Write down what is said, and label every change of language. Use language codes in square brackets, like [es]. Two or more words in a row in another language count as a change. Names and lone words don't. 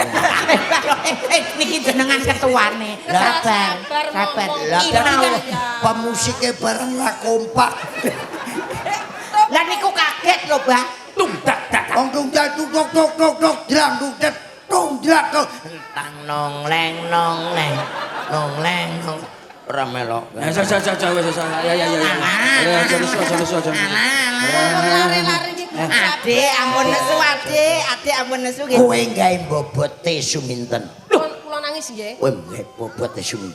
[jv] Niki jenengan ketuane. Sabar. Lah Iki mau. pemusike bareng ra kompak. Lah niku kaget lho, Mbak. Tumdak. Wong tunggal tuk drang tung drak tang nong leng ora melok. Ya wis. Lari-lari iki. Adik ampun nesu nggih. Kowe gawe bobote Suminten. Kula nangis nggih. Kowe gawe bobote Suminten.